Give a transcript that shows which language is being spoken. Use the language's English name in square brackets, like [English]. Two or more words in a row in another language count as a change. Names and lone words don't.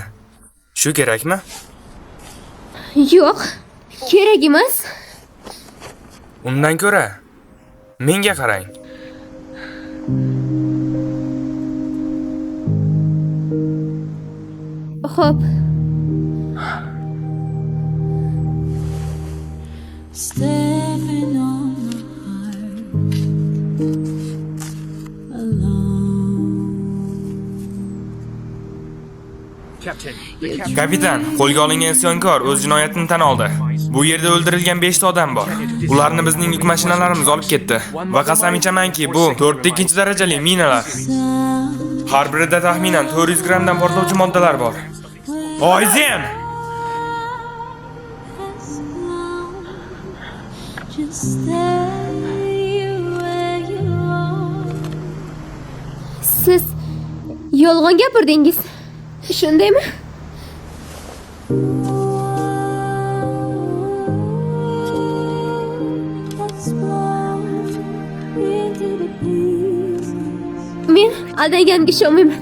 [Uzbek] Shu kerakmi? Yo'q, kerak emas. Undan ko'ra menga qarang. Xo'p. [English] Stepping on my heart alone. [Uzbek] Kapitan, qo'lga olingan isyonkor o'z jinoyatini tan oldi. Bu yerda o'ldirilgan 5 ta odam bor. Ularni bizning yuk mashinalarimiz olib ketdi. Va qasam ichamanki, bu 4-2 darajali minalar. Har birida taxminan 400 grammdan portlovchi moddalar bor. Oyzen! [English] Just stay where you are. [Uzbek] Siz yolg'on gapirdingiz. Shundaymi? Men aldanganiga ishonmayman.